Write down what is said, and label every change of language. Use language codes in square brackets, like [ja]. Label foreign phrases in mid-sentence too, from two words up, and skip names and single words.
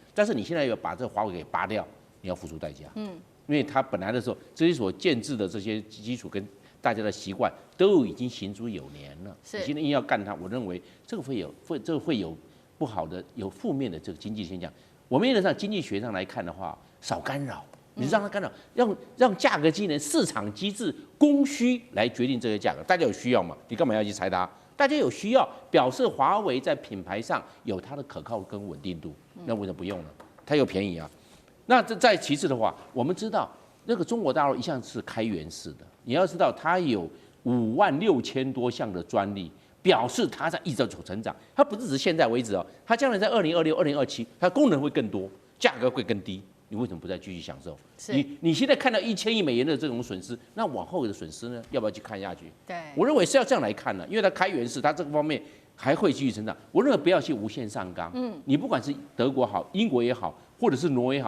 [zh] 但是你現在要把這個華為給拔掉，你要付出代價，因為它本來的時候這些所建制的這些基礎跟大家的習慣都已經行之有年了，你現在硬要幹它，我認為這個會有不好的、有負面的這個經濟現象。我們原則上經濟學上來看的話，少干擾，你讓它干擾，讓價格機能、市場機制、供需來決定這個價格。大家有需要嘛？你幹嘛要去拆它？大家有需要，表示華為在品牌上有它的可靠跟穩定度，那為什麼不用呢？它又便宜啊。那再其次的話，我們知道那個中國大陸一向是開源式的，你要知道它有56000多項的專利，表示它在一直走成長。它不是只是現在為止哦，它將來在2026、2027，它功能會更多，價格會更低。你為什麼不再繼續享受？你現在看到1000億美元的這種損失，那往後的損失呢？要不要去看下去？對，我認為是要這樣來看的，因為它開源式，它這個方面還會繼續成長。我認為不要去無限上綱。你不管是德國好、英國也好，或者是挪威也好。